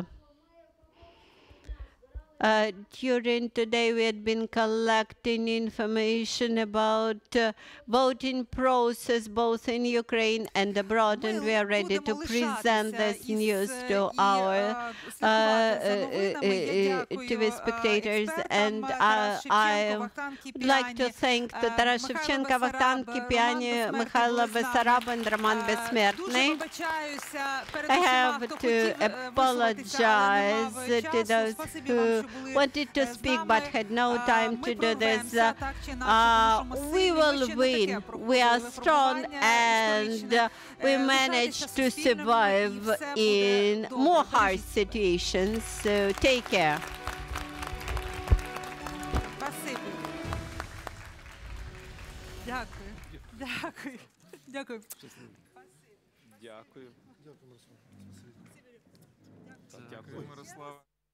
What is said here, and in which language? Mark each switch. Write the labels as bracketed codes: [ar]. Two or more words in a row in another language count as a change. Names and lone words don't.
[en] During today, we had been collecting information about voting process both in Ukraine and abroad, and we are ready to present this news to our TV spectators. And I would like to thank Тарас Шевченка, Вахтанг Кипіані, Михайло Бессараба, and Роман Безсмертний. I have to apologize to those who wanted to speak but had no time to do this. We will win. We are strong, and we managed to survive in more harsh situations. So take care. [uk] Дякую. Дякую. Дякую. Дякую. Дякую, Мирослава.